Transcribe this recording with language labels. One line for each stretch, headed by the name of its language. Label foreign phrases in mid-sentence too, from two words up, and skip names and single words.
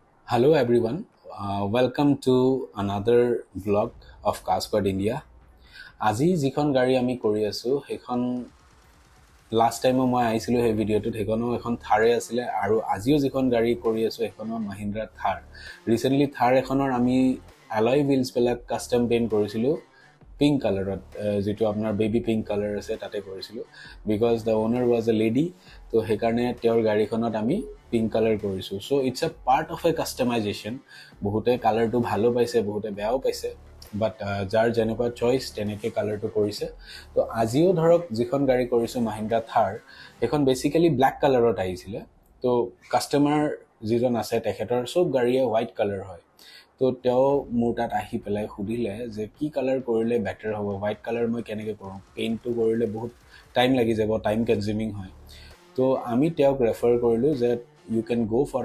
English: Hello everyone, welcome to another vlog of Custom India.
Assamese: আজি যিখন গাড়ী আমি কৰি আছো সেইখন
English: last time
Assamese: মই আইছিলো এই ভিডিওটোত সেইখনো এখন থাৰে আছিল আৰু আজিও যিখন গাড়ী কৰি আছো সেইখনো মহিন্দ্ৰা থাৰ ৰিসেন্টলি থাৰ এখনৰ আমি
English: alloy wheels
Assamese: বেলা
English: custom paint
Assamese: কৰিছিলো
English: pink color
Assamese: যেটো আপোনাৰ
English: baby pink color
Assamese: আছে তাতে কৰিছিলো
English: because the owner was a lady
Assamese: তো হেকাৰণে তেওঁৰ গাড়ীখনত আমি
English: pink color
Assamese: কৰিছো
English: so it's a part of a customization
Assamese: বহুতে কালাৰটো ভালো পাইছে বহুতে বেয়াও পাইছে but যাৰ যেনেকুৱা চয়েস তেনেকে কালাৰটো কৰিছে তো আজিও ধৰক যিখন গাড়ী কৰিছো মহিন্দ্ৰা থাৰ এখন
English: basically black color
Assamese: আহিছিল তো কাস্টমাৰ যিজন আছে তেখেতৰ সব গাড়ীয়ে
English: white color
Assamese: হয় তো তেও মোৰ তাত আহি পেলাই খুদিলে যে কি কালাৰ কৰিলে বেটাৰ হ'ব
English: white color
Assamese: মই কেনেকৈ কৰোঁ পেইন্টটো কৰিলে বহুত টাইম লাগি যাব
English: time consuming
Assamese: হয় তো আমি তেওক ৰেফাৰ কৰিলো যে
English: you can go for